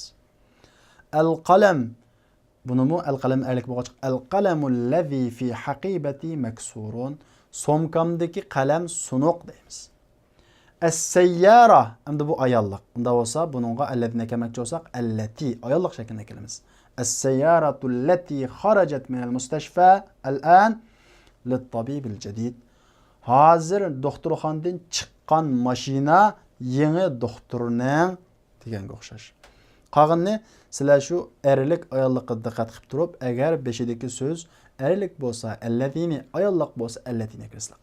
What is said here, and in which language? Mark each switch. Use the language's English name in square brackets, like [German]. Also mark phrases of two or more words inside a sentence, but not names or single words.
[Arabic] القلم bunimi القلم [Uzbek] erlik bo'lgach [Arabic] القلم الذي في حقيبتي مكسور. [Uzbek] Somkamdagi qalam sunuq deymiz. As-sayyara endi bu ayolliq. Unda bo'lsa buningga allazini kelmoqchi bo'lsak allati ayolliq shaklida kelamiz. [Arabic] السيارة التي خرجت من المستشفى الآن للطبيب الجديد. [Uzbek] Hozir doktorxonadan chiqqan mashina yangi doktorning deganga o'xshash. Qolganini sizlar shu erlik ayolliqqa diqqat qilib turib, agar beshidagi so'z erlik bo'lsa allazini, ayolliq bo'lsa allatini kirsizlar.